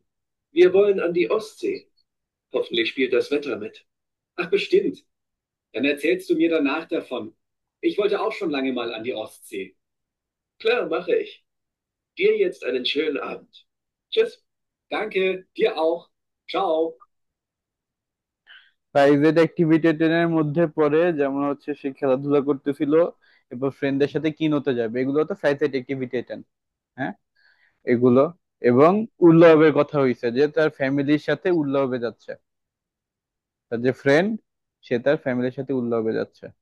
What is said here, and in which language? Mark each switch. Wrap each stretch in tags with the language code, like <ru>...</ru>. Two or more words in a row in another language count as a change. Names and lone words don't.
<de>Wir wollen an die Ostsee. Hoffentlich spielt das Wetter mit. Ach, bestimmt. Dann erzählst du mir danach davon. Ich wollte auch schon lange mal an die Ostsee. Klar, mache ich. Dir jetzt einen schönen Abend. Tschüss. Danke, dir auch. Ciao.</de> <en>private activity</en> <bn>মধ্যে পড়ে, যেমন হচ্ছে সে খেলাধুলা করতেছিল, এরপর ফ্রেন্ডদের সাথে কিনোতে যাবে, এগুলো তো</bn> <en>private activitation.</en> <bn>হ্যাঁ, এগুলো। এবং উল্লবের কথা হইছে যে তার ফ্যামিলির সাথে উল্লবে যাচ্ছে, তার যে ফ্রেন্ড সে তার ফ্যামিলির সাথে উল্লবে যাচ্ছে।</bn>